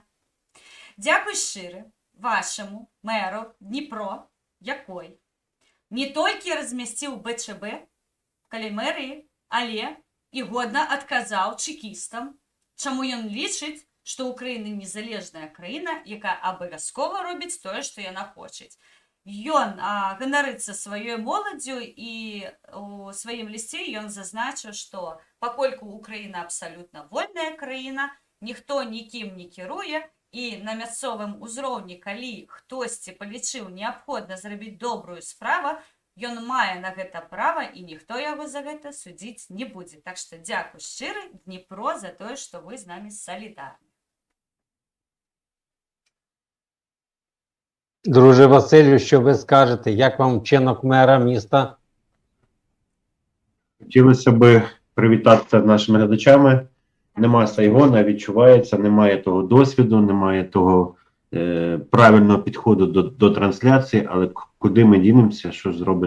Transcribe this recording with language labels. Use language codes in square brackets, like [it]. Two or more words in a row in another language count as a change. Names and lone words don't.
[uk] Дякую щиро вашому меру Дніпро, який не тільки розмістив БЧБ в Калімерії, але і годно відказав чекістам, чому він лічить, що Україна незалежна країна, яка обов'язково робить те, що вона хоче. [be] Ён ганарыцца сваёй моладдзю і у сваім лісце ён зазначыў, што пакольку Украіна абсалютна вольная краіна, ніхто нікім не кіруе, і на мясцовым узроўні, калі хтосьці палічыў неабходна зрабіць добрую справу, ён мае на гэта права і ніхто яго за гэта судзіць не будзе. Так што дзякуй шчыра Дніпро за тое, што вы з намі салідарны. [uk] Друже Василю, що ви скажете? Як вам вчинок мера міста? Хотілося б привітатися з нашими глядачами. Нема Сайгона, відчувається, немає того досвіду, немає того правильного підходу до трансляції, але куди ми дінемося, що ж зробиш?